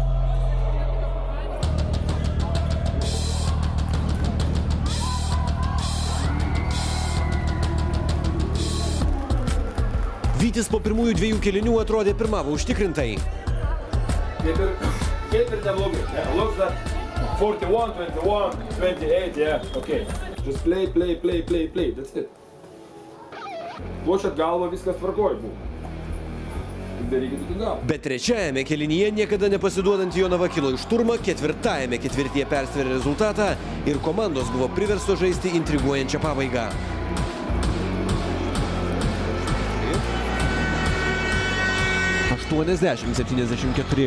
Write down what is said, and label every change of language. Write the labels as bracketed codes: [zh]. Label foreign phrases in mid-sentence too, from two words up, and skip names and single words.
[lt] Vytis po pirmųjų 2 kėlinių atrodė pirmavo užtikrintai. Kaip ir neblogai. [en] Looks that 41, 21, 28, yeah, okay. Just play. That's it. [lt] Lošiat galvą, viskas tvarkoj buvo. Darykit iki galo. Bet trečiajame kėlinyje niekada nepasiduodant Jonava kilo iš šturmą, ketvirtajame ketvirtyje persvėrė rezultatą ir komandos buvo priversto žaisti intriguojančią pabaigą. 80-74.